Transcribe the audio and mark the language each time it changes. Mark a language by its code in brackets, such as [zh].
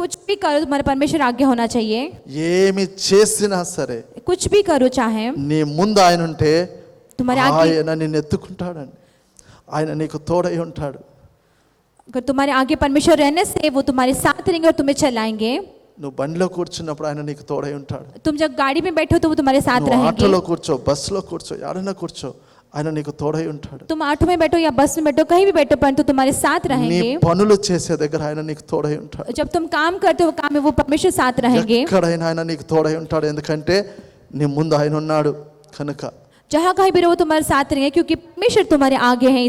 [hi] कुछ भी करो तुम्हारे परमेश्वर आगे होना चाहिए। [te] ఏమి చేసినా సరే [hi] कुछ भी करो चाहे [te] నీ ముందు ఆయన ఉంటే [hi] तुम्हारे आगे, [te] ఆయన నిన్ను ఎత్తుకుంటాడండి. ఆయన నీకు తోడై ఉంటాడు. [hi] अगर तुम्हारे आगे परमेश्वर रहने से वो तुम्हारे साथ रहेंगे और तुम्हें चलाएंगे। [te] నువ్వు బండిలో కూర్చున్నప్పుడు ఆయన నీకు తోడై ఉంటాడు. [hi] तुम जब गाड़ी में बैठो तो वो तुम्हारे साथ [te] నువ్వు [hi] रहेंगे। [te] ఆటోలో కూర్చో, బస్సులో కూర్చో, ఎడన కూర్చో, ఆయన నీకు తోడై ఉంటాడు. [hi] तुम ऑटो में बैठो या बस में बैठो, कहीं भी बैठो, परंतु तुम्हारे साथ [te] నీ [hi] रहेंगे। [te] పనులు చేసే దగ్గర ఆయన నీకు తోడై ఉంటాడు. [hi] जब तुम काम करते हो काम में वो परमेश्वर साथ रहेंगे। [te] ఎక్కడైనా ఆయన నీకు తోడై ఉంటాడు. ఎందుకంటే నీ ముందు ఆయన ఉన్నాడు కనుక. [hi] जहाँ कहीं भी रहो तुम्हारे साथ रहेंगे, क्योंकि परमेश्वर तुम्हारे आगे है।